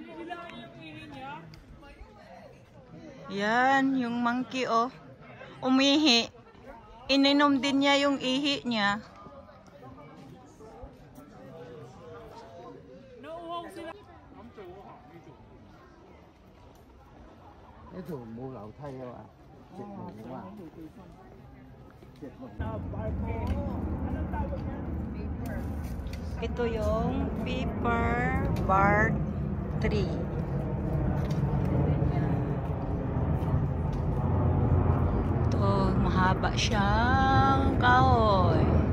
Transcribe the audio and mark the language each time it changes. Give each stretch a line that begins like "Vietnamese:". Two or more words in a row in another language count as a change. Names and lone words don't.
Filipino: Yan, yung monkey oh. Umihi. Ininom din niya yung ihi niya. Ito,
Cantonese: 冇樓梯啊嘛，直門啊嘛。
Filipino: Ito yung Pepper Bark 3. Ito, mahaba siyang kahoy.